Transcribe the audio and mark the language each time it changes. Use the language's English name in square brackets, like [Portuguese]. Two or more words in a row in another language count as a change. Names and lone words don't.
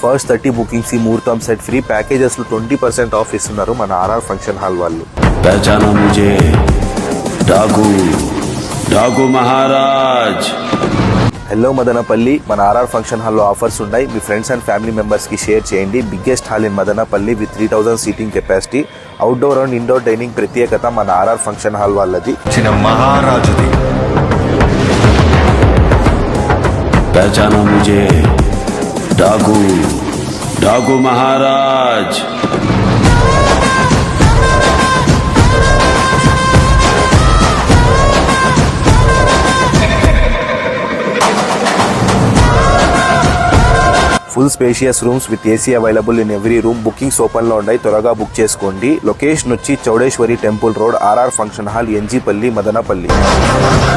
[Telugu] ఫస్ట్ 30 బుకింగ్స్ కి ముహూర్తం [English] set free packages [Telugu] లో 20% ఆఫ్ ఇస్తున్నారు మన ఆర్ఆర్ ఫంక్షన్ హాల్ వాళ్ళు. [Hindi] पहचाना मुझे डाकू डाकू महाराज. [Telugu] హలో మదనపల్లి, మన ఆర్ఆర్ ఫంక్షన్ హాల్లో ఆఫర్స్ ఉన్నాయి. మీ [English] friends and family members [Telugu] కి షేర్ చేయండి. [English] biggest hall in Madanapalle with 3000 seating capacity. outdoor and indoor dining [Telugu] ప్రత్యేకత మన ఆర్ఆర్ ఫంక్షన్ హాల్ వాళ్ళది. చిన్న మహారాజుది. [Hindi] पहचाना मुझे डाकू डाकू महाराज. [English] full spacious rooms with AC available in every room. bookings open [Telugu] లో ఉన్నాయి, త్వరగా బుక్ చేసుకోండి. లొకేషన్ వచ్చి చౌడేశ్వరి టెంపుల్ రోడ్, ఆర్ఆర్ ఫంక్షన్ హాల్, ఎన్జీపల్లి, మదనపల్లి.